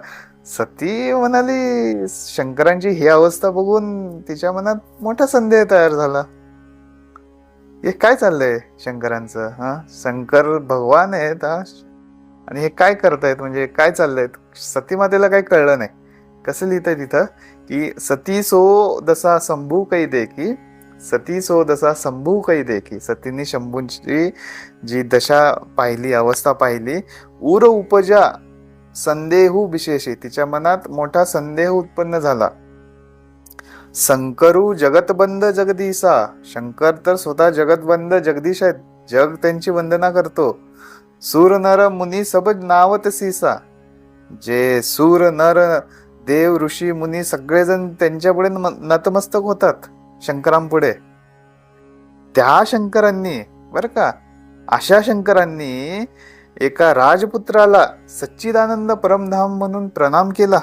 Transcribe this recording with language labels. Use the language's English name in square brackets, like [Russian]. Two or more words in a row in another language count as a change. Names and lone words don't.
[Marathi] सती म्हणाली, शंकरांची ही अवस्था बघून तिच्या मनात मोठा संदेह तयार झाला. हे काय चाललंय शंकरांचं? शंकर भगवान आहेत आणि हे काय करतायत, म्हणजे काय चाललंय? सती मातेला काही कळलं नाही. कसं लिहितंय तिथं की [Awadhi] सती सो दसा शंभू कै देखी, सती सो दसा शंभू कै देखी. [Marathi] सतीने शंभूंची जी दशा पाहिली, अवस्था पाहिली. [Awadhi] उर उपजा संदेहू विशेषी, [Marathi] तिच्या मनात मोठा संदेह उत्पन्न झाला. [Awadhi] शंकरू जगतबंद जगदीशा, [Marathi] शंकर तर स्वतः जगतबंद जगदीश आहेत, जग त्यांची वंदना करतो. [Awadhi] सूर नर मुनी सब नावत सीसा, [Marathi] जे सूर नर देव ऋषी मुनी सगळेजण त्यांच्यापुढे नतमस्तक होतात शंकरांपुढे. त्या शंकरांनी, बर का, अशा शंकरांनी एका राजपुत्राला सच्चिदानंद परमधाम म्हणून प्रणाम केला.